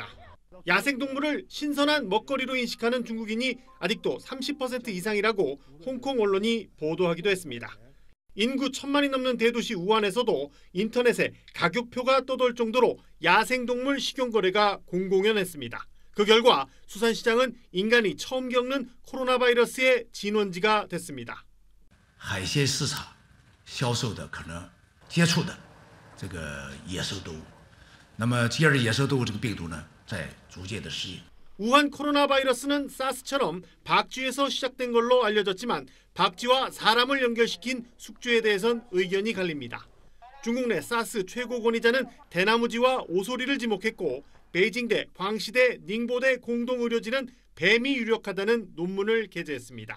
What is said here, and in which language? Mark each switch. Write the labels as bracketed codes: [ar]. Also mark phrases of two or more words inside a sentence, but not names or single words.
[ko] 야생동물을 신선한 먹거리로 인식하는 중국인이 아직도 30% 이상이라고 홍콩 언론이 보도하기도 했습니다. 인구 1,000만이 넘는 대도시 우한에서도 인터넷에 가격표가 떠돌 정도로 야생동물 식용거래가 공공연했습니다. 그 결과 수산시장은 인간이 처음 겪는 코로나 바이러스의 진원지가 됐습니다. [zh] 海鲜市场销售的可能接触的这个野兽动物，那么接着野兽动物这个病毒呢，在逐渐的适应。 [ko] 우한 코로나 바이러스는 사스처럼 박쥐에서 시작된 걸로 알려졌지만 박쥐와 사람을 연결시킨 숙주에 대해선 의견이 갈립니다. 중국 내 사스 최고 권위자는 대나무쥐와 오소리를 지목했고 베이징대, 광시대, 닝보대 공동의료진은 뱀이 유력하다는 논문을 게재했습니다.